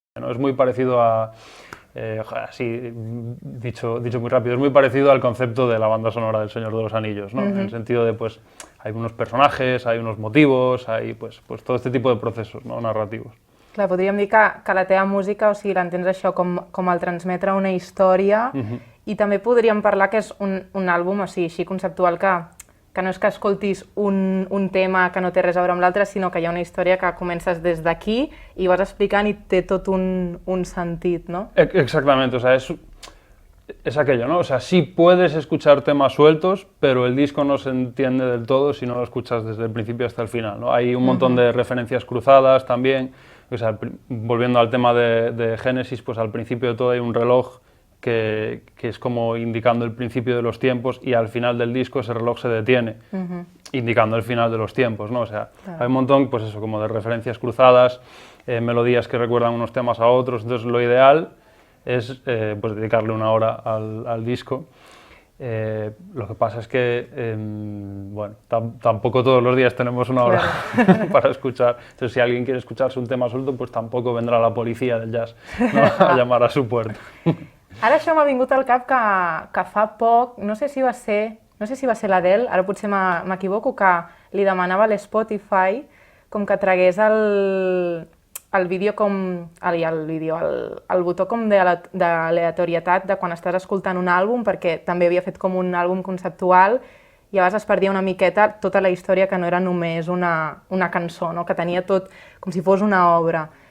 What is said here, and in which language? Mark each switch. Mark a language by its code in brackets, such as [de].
[es] Es muy parecido a, así dicho muy rápido, es muy parecido al concepto de la banda sonora del Señor de los Anillos, ¿no? En el sentido de, pues, hay unos personajes, hay unos motivos, hay pues todo este tipo de procesos, ¿no? Narrativos. [ca] Clar, podríem dir que la teva música, o sigui, l'entens això com el transmetre una història, i també podríem parlar que és un àlbum, o sigui, així conceptual, que no és que escoltis un tema que no té res a veure amb l'altre, sinó que hi ha una història que comences des d'aquí i vas explicant i té tot un sentit, ¿no? [es] Exactamente, o sea, es aquello, ¿no? O sea, sí puedes escuchar temas sueltos, pero el disco no se entiende del todo si no lo escuchas desde el principio hasta el final, ¿no? Hay un montón de referencias cruzadas también, o sea, volviendo al tema de Génesis, pues al principio de todo hay un reloj que es como indicando el principio de los tiempos, y al final del disco ese reloj se detiene, indicando el final de los tiempos, ¿no? O sea, claro, hay un montón, pues eso, como de referencias cruzadas, melodías que recuerdan unos temas a otros, entonces lo ideal es pues dedicarle una hora al disco. Lo que pasa es que, bueno, tampoco todos los días tenemos una hora, claro, para escuchar, entonces si alguien quiere escucharse un tema suelto, pues tampoco vendrá la policía del jazz, ¿no? A llamar a su puerta. [ca] Ara això m'ha vingut al cap que fa poc, no sé si va ser l'Adele, ara potser m'equivoco, que li demanava a l'Spotify com que tragués el vídeo com, el botó com d'aleatorietat de quan estàs escoltant un àlbum, perquè també havia fet com un àlbum conceptual i a vegades es perdia una miqueta tota la història, que no era només una cançó, no? Que tenia tot com si fos una obra.